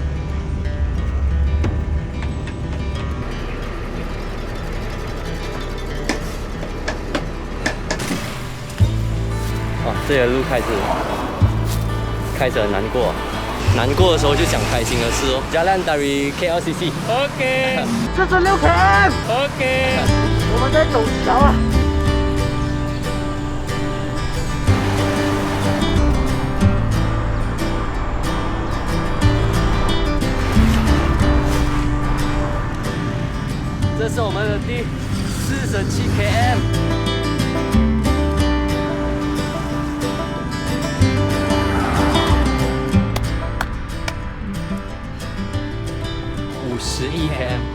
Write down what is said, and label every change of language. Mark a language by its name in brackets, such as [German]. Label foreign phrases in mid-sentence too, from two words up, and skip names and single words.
[Chinese] 哦，这条路开始很难过，难过的时候就讲开心的事哦。 [Malay] Jalan dari KLCC。 [Chinese] OK。 46 km。OK。我们在走桥啊。这是我们的第47 km。51 km。